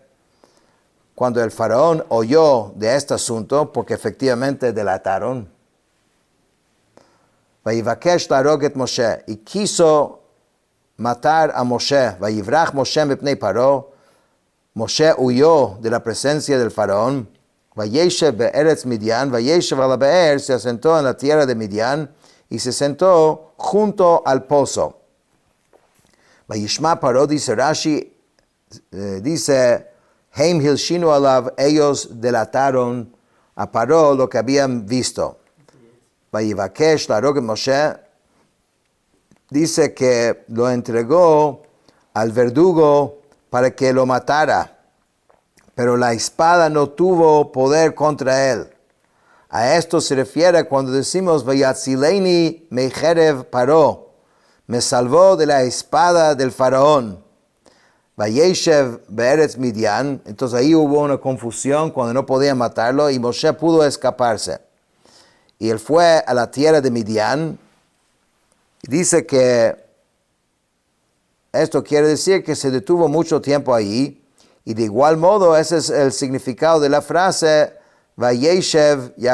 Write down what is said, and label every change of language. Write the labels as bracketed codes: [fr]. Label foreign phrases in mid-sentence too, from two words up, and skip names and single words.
[es] Cuando el faraón oyó de este asunto, porque efectivamente delataron, [he] ויבקש להרוג את משה, [es] y quiso matar a Moshe. [he] ויברח משה מפני פרעה. [es] Moshe huyó de la presencia del faraón. [he] וישב בארץ מדין וישב על הבאר, [es] se asentó en la tierra de Midian y se sentó junto al pozo. [he] וישמע פרעה, [es] dice Rashi, dice, [he] הם הלשינו עליו, [es] ellos delataron a Paro lo que habían visto. [he] ויבקש להרוג את משה, [es] dice que lo entregó al verdugo para que lo matara, pero la espada no tuvo poder contra él. A esto se refiere cuando decimos [he] ויצלני מחרב פרעה, [es] me salvó de la espada del faraón. [he] וישב בארץ מדין, [es] entonces ahí hubo una confusión cuando no podían matarlo y Moshe pudo escaparse. Y él fue a la tierra de Midian. Dice que esto quiere decir que se detuvo mucho tiempo ahí, y de igual modo ese es el significado de la frase [he] וישב יעקב.